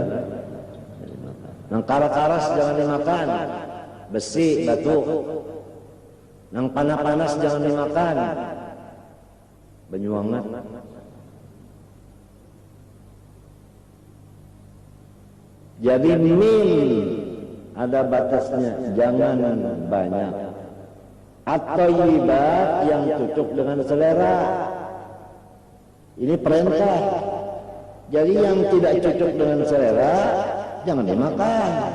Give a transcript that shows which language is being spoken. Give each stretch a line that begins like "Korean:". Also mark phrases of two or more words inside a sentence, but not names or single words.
Banjar: Nang karas-karas jangan dimakan. Besi, batu. Nang panas-panas jangan dimakan. Benyuangat. Jadi min ada batasnya, jangan banyak.
Indonesian: At-thayyibat yang cocok dengan selera. Ini perintah. Jadi yang tidak cocok dengan selera jangan dimakan.